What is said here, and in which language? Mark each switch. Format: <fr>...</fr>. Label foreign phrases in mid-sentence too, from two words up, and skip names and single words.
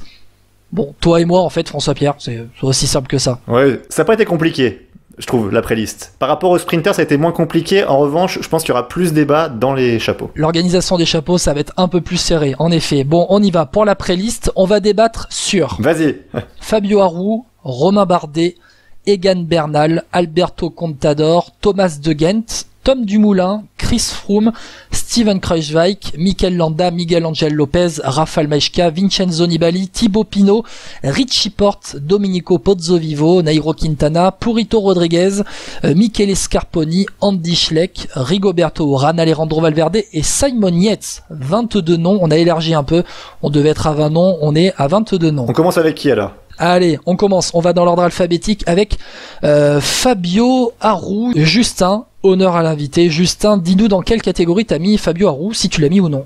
<fr>Bon, toi et moi en fait, François Pierre, c'est aussi simple que ça. Ouais, ça n'a pas été compliqué, je trouve, la pré-liste. Par rapport aux sprinters, ça a été moins compliqué. En revanche, je pense qu'il y aura plus débat dans les chapeaux. L'organisation des chapeaux, ça va être un peu plus serré, en effet. Bon, on y va. Pour la pré-liste, on va débattre sur... Vas-y. Fabio Aru, Romain Bardet, Egan Bernal, Alberto Contador, Thomas De Gendt, Tom Dumoulin, Chris Froome, Steven Kruijswijk, Mikel Landa, Miguel Angel Lopez, Rafał Majka, Vincenzo Nibali, Thibaut Pinot, Richie Porte, Domenico Pozzovivo, Nairo Quintana, Purito Rodriguez, Michele Scarponi, Andy Schleck, Rigoberto Urán, Alejandro Valverde et Simon Yates. 22 noms, on a élargi un peu, on devait être à 20 noms, on est à 22 noms. On commence avec qui alors ? Allez, on commence, on va dans l'ordre alphabétique avec Fabio Aru. Justin, honneur à l'invité. Justin, dis-nous dans quelle catégorie t'as mis Fabio Aru, si tu l'as mis ou non.</fr>